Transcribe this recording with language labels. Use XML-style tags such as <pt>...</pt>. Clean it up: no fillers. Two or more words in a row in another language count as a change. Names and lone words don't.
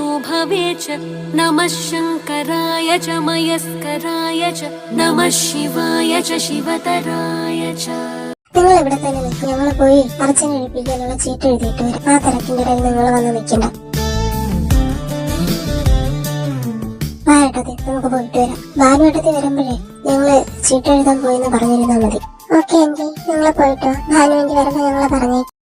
<sa>भवे च नमः शङ्कराय च मयस्कराय च नमः शिवाय च शिवतराय च.</sa> <ml>നിങ്ങൾ ഇവിടെ തന്നെ നിൽക്കും, ഞങ്ങൾ പോയി അർച്ചന എഴുപ്പിക്കാനുള്ള ചീട്ട് എഴുതിയിട്ട് വരും. ആ തിരക്കിന്റെ ഇടയിൽ നിങ്ങൾ വന്ന് നിൽക്കണ്ട. വായട്ടത്തി നമുക്ക് പോയിട്ട് വരാം. ഭാനുവേട്ടത്തി വരുമ്പോഴേ ഞങ്ങള് ചീട്ട് എഴുതാൻ പോയെന്ന് പറഞ്ഞിരുന്നാ മതി. ഓക്കെ ആന്റി, ഞങ്ങള് പോയിട്ടോ. ഭാനുവേണ്ടി വരുമ്പോ ഞങ്ങളെ പറഞ്ഞേ.</ml>